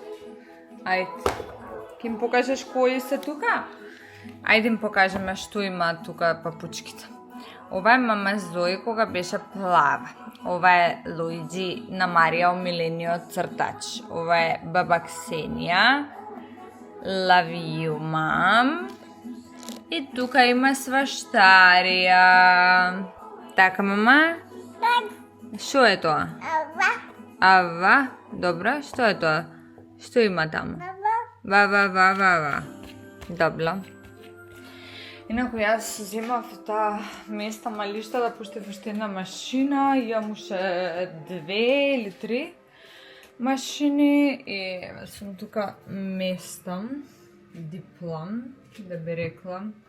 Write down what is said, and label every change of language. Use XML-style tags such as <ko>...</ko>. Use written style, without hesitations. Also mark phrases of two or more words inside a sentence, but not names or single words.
<mk>Ајде. Ќе им покажеш кои се тука? Ајде им покажеме што има тука папучките. Ова е мама Зои кога беше плава. Ова е Луиджи на Марија, омилениот цртач. Ова е баба Ксенија.</mk> <en>Love you, mom.</en> <mk>И тука има сваштарија. Така, мама? Што е тоа? Ава. Добро, што е тоа? Што има таму? Ва. Добро. Инаку јас земав таа места малишта да пуштев уште една машина, имам уште 2 или 3 машини и сум тука местам, диплом, да би рекла.</mk>